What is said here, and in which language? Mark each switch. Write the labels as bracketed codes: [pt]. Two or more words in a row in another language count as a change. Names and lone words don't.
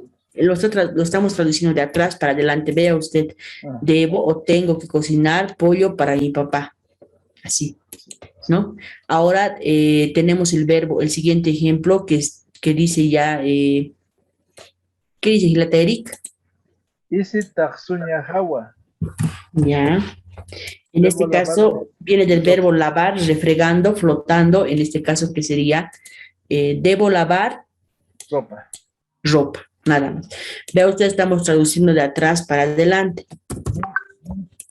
[es] Lo estamos traduciendo de atrás para adelante. Vea usted, ajá. debo o tengo que cocinar pollo para mi papá. Así, ¿no? Ahora tenemos el verbo, el siguiente ejemplo que dice ya, ¿qué dice Gilata Eric? [ay] Isi taxuña jawa. [es] Ya. En Debo este lavar caso viene mi del ropa. verbo lavar, refregando, flotando, en este caso que sería debo lavar Ropa. ropa, nada más. Vea usted, estamos traduciendo de atrás para adelante.